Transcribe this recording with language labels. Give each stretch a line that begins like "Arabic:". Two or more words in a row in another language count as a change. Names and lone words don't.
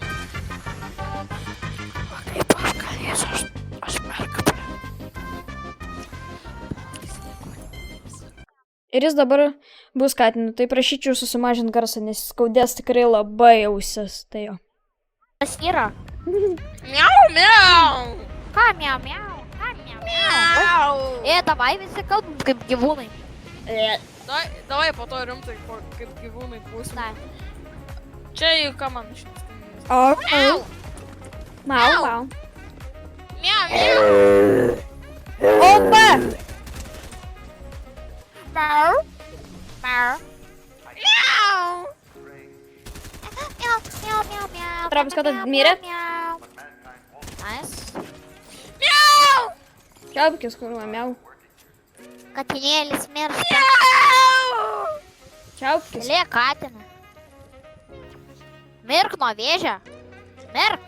Lithuanian: O kaip aš galėsiu, aš merką. Ir jis dabar bus skatinu, tai prašyčiau susimažinti garsą, nes skaudės tikrai labai ausis. Tai jo. Kas yra? Miau, miau. Ką miau, miau? Ką miau, miau? Miau. Davai visi kalbam kaip gyvūnai. Davai po to rimtai, kaip gyvūnai būsim. Dai. Čia jau ką man šitas. O, mau, mau. Miau, miau. Opa! Miau. Miau. Miau. Miau, miau, miau, miau. Travis, kada mirė? Miau. Nice. Miau. Čiaupkis, kurva, miau. Katinėlis miršta. Čiaupkis. Lė katina. Mirk nuo vėžio. Mirk.